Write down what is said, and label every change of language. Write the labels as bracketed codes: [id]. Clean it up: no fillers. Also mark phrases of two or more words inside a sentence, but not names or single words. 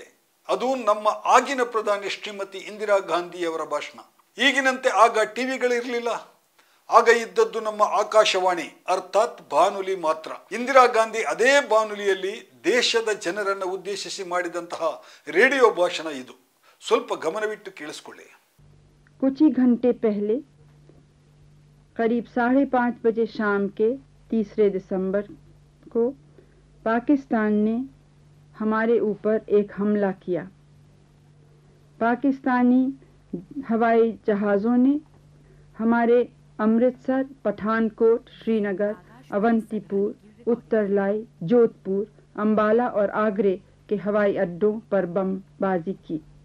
[kn] ಅದು ನಮ್ಮ ಆಗಿನ ಪ್ರಧಾನಿ ಶ್ರೀಮತಿ ಇಂದಿರಾ ಗಾಂಧಿಯವರ ಭಾಷಣ. ಈಗಿನಂತೆ ಆಗ ಟಿವಿಗಳಿರಲಿಲ್ಲ. ಆಗ ಇದ್ದದ್ದು ನಮ್ಮ ಆಕಾಶವಾಣಿ, ಅರ್ಥಾತ್ ಬಾನುಲಿ ಮಾತ್ರ. ಇಂದಿರಾ ಗಾಂಧಿ ಅದೇ ಬಾನುಲಿಯಲ್ಲಿ ದೇಶದ ಜನರನ್ನು ಉದ್ದೇಶಿಸಿ ಮಾಡಿದಂತಹ ರೇಡಿಯೋ ಭಾಷಣ ಇದು. ಸ್ವಲ್ಪ ಗಮನವಿಟ್ಟು ಕೇಳಿಸ್ಕೊಳ್ಳಿ. [hi] कुछ ही घंटे पहले करीब 5:30 बजे शाम के 3 दिसंबर को पाकिस्तान ने हमारे ऊपर एक हमला किया। पाकिस्तानी हवाई जहाज़ों ने हमारे अमृतसर, पठानकोट, श्रीनगर, अवंतीपुर, उत्तरलाई, जोधपुर, अंबाला और आगरे के हवाई अड्डों पर बमबाजी की।